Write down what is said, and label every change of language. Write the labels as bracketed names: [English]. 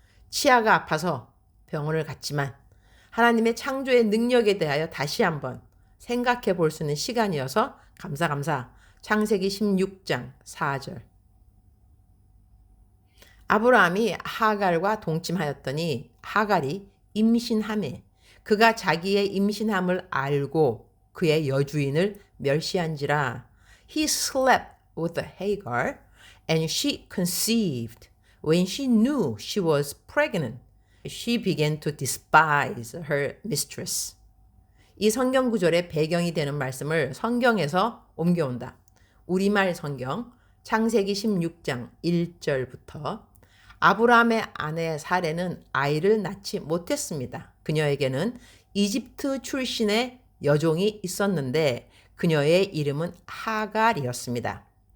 [Korean] 치아가 아파서 병원을 갔지만 하나님의 창조의 능력에 대하여 다시 한번 생각해 볼 수 있는 시간이어서 감사. 창세기 16장 4절. 아브라함이 하갈과 동침하였더니 하갈이 임신하매 그가 자기의 임신함을 알고 그의 여주인을 멸시한지라. [English] He slept with Hagar and she conceived. When she knew she was pregnant, she began to despise her mistress. [Korean] 이 성경 구절의 배경이 되는 말씀을 성경에서 옮겨온다. 우리말 성경 창세기 16장 1절부터 아브라함의 아내 사레는 아이를 낳지 못했습니다. 그녀에게는 이집트 출신의 여종이 있었는데 그녀의 이름은 하갈이었습니다.